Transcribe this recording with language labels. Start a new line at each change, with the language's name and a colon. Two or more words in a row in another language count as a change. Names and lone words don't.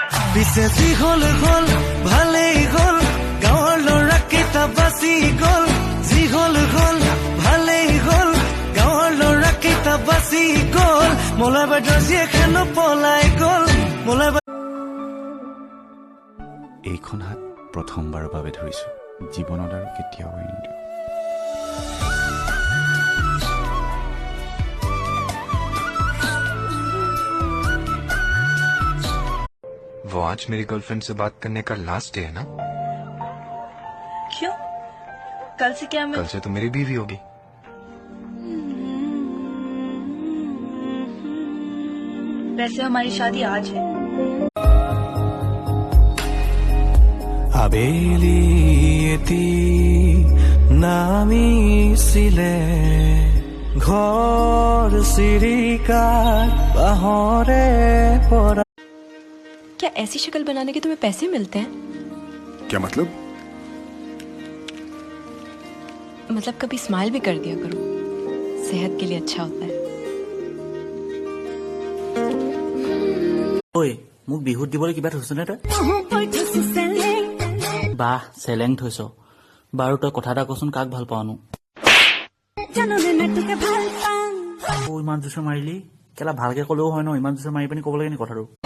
Assamese: পিছে যি হল হল ভালেই হল গাঁৱৰ ল'ৰা কেইটা বাচি গল যি হল হল ভালেই হল গাঁৱৰ ল'ৰা কেইটা বাচি গল মলাই বাইদেউৰ জীয়েখন পলাই গল মলাই এইখন হাত প্ৰথমবাৰৰ বাবে ধৰিছো জীৱনত আৰু কেতিয়াও এৰি নিদিওঁ
Hindi: वो आज मेरी गर्लफ्रेंड से बात करने का लास्ट डे है ना? क्यों? कल से क्या? कल से तो मेरी बीवी होगी। वैसे हमारी शादी आज है।
Assamese: আবেলি এটি নামিছিলে ঘৰ চিৰিকাৰ বাহৰে পৰা
Hindi: क्या ऐसी शक्ल बनाने के तुम्हें पैसे मिलते हैं? क्या मतलब कभी स्माइल भी कर दिया करो सेहत के लिए अच्छा होता है
Assamese: ঐ মোক বিহুত দিবলৈ কিবা থৈছ নে তই বাহ চেলেং থৈছ বাৰু তই কথা এটা কচোন কাক ভাল পাওনো ইমান জোচে মাৰিলি কেলা ভালকে ক'লেও হয় ন ইমান জোচে মাৰি পিনি ক'ব লাগে নি কথাটো